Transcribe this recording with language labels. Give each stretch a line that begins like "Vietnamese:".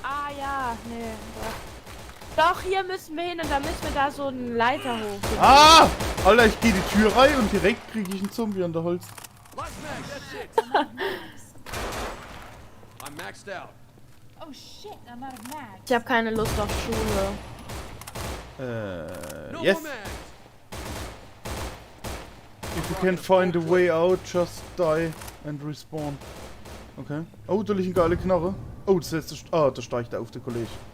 German: Ah ja, nee. Doch, hier müssen wir hin und da müssen wir da so einen Leiter hoch. Ah! Alter, ich gehe die Tür rein und direkt kriege ich einen Zombie an der Holz.
English: Last mag, that's it. I'm maxed out. Oh shit, I'm out of mags.
German: Ich habe keine Lust auf Schule.
English: No Yes. more mags. If you can't find a way out, just die and respawn. Okay.
German: Oh, da liegt eine geile Knarre. Oh, das letzte... da steigt er auf, der Kollege.